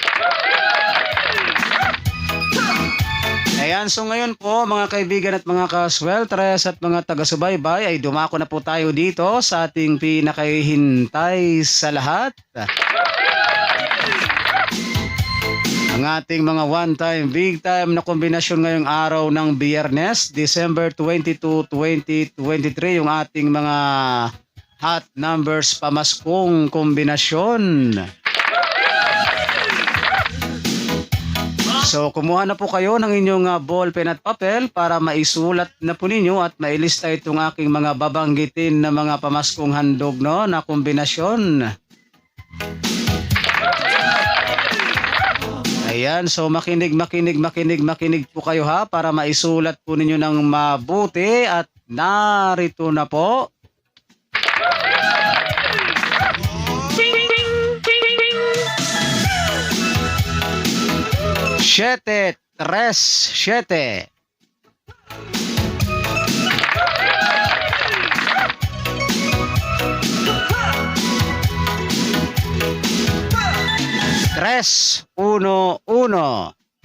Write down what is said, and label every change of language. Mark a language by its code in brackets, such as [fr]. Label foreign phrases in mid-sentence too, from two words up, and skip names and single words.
[tl] Ayan, so ngayon po mga kaibigan at mga kaswelteres at mga taga-subaybay ay dumako na po tayo dito sa ating pinakahihintay sa lahat. Ang ating mga [en] one-time, big-time [tl] na kombinasyon ngayong araw ng Biyernes, December 22, 2023, yung ating mga [en] hot numbers [tl] pamaskong kombinasyon. So, kumuha na po kayo ng inyong ballpen at papel para maisulat na po ninyo at mailista itong aking mga babanggitin na mga pamaskong handog no, na kombinasyon. Ayan, so makinig po kayo ha para maisulat po ninyo ng mabuti at narito na po. Siete, tres, siete. Tres, uno, uno.